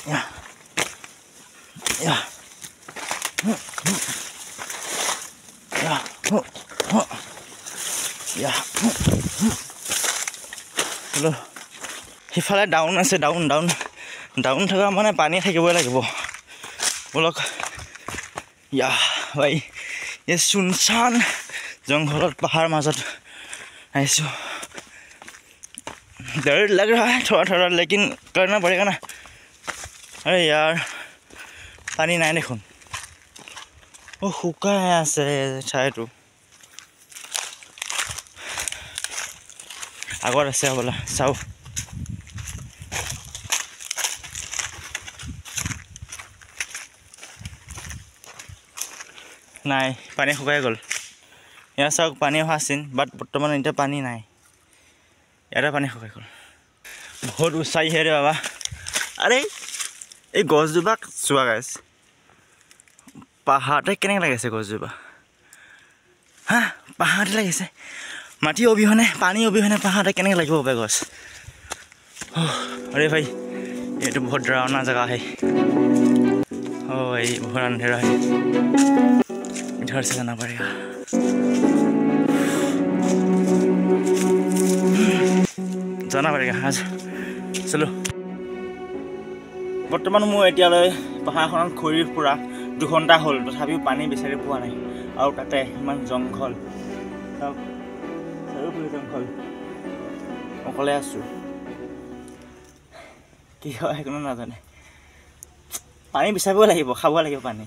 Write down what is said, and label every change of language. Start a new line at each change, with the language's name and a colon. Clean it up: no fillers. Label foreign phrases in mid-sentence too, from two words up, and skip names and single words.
Assamese: সিফালে ডাউন আছে, ডাউন থকা মানে পানী থাকিবই লাগিব। ব'লক ভাই, এই চুনচান জংঘলত পাহাৰ মাজত আহিছোঁ।
Hindi: डर लग रहा है थोड़ा लेकिन करना पड़ेगा ना। अरे यार पानी
Assamese: নাই দেখোন, শুকাই আছে ঠাইটো। আগত আছে হ'বলা, চাওঁ। নাই, পানী শুকাই গ'ল। ইয়াত চাওক পানী অহা আছিল, বাট বৰ্তমান এতিয়া পানী নাই, ইয়াতে পানী শুকাই গ'ল।
Hindi: बहुत ऊँचाई है रे बाबा।
Assamese: আৰে এই গছজোপাক চোৱা গাইছ, পাহাৰতে কেনেকৈ লাগিছে গছজোপা, হা পাহাৰতে লাগিছে। মাটি অবিহনে, পানী অবিহনে পাহাৰতে কেনেকৈ লাগিব পাৰে গছ।
Hindi: अरे भाई ये तो बहुत डरावना जगह है। ओ भाई बहुत अंधेरा है, इधर से जाना पड़ेगा। जाना पड़ेगा आज, चलो।
Assamese: বৰ্তমান মই এতিয়ালৈ পাহাৰখনত ঘূৰি ফুৰা 2 ঘণ্টা হ'ল, তথাপিও পানী বিচাৰি পোৱা নাই, আৰু তাতে ইমান জংঘল, চাৰিওফালে জংঘল, অকলে আছোঁ। কি হয় কোনো নাজানে, পানী বিচাৰিব লাগিব, খাব লাগিব পানী।